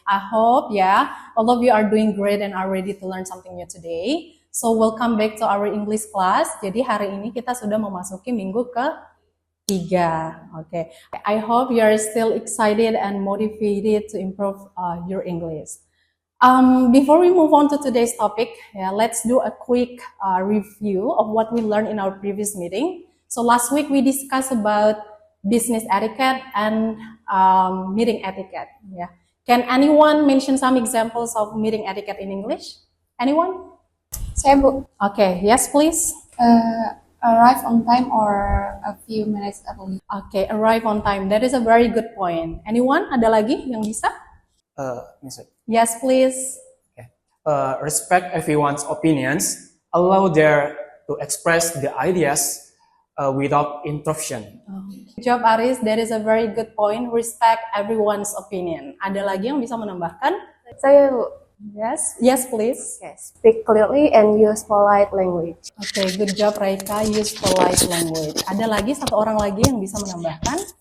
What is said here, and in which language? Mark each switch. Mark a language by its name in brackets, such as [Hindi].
[English] I hope, all of you are doing great and are ready to learn something new today. So, welcome back to our English class. [Indonesian] Jadi hari ini kita sudah memasuki minggu ke-3. [English] Okay. I hope you are still excited and motivated to improve your English. Before we move on to today's topic, let's do a quick review of what we learned in our previous meeting. So last week we discussed about business etiquette and meeting etiquette. Yeah. Can anyone mention some examples of meeting etiquette in English? Anyone? [Indonesian] Saya Bu, [English] Okay, yes please. arrive on time or a few minutes early. Okay, arrive on time. That is a very good point. Anyone? [Indonesian] Ada lagi yang bisa? [English] Mister. Yes please. Respect everyone's opinions. Allow them to express the ideas without interruption. Good job Aris, that is a very good point. Respect everyone's opinion. [Indonesian] Ada lagi yang bisa menambahkan? Saya Bu. [English] Yes please. Okay. Speak clearly and use polite language. Okay, good job Raika. Use polite language. [Indonesian] Ada lagi satu orang lagi yang bisa menambahkan?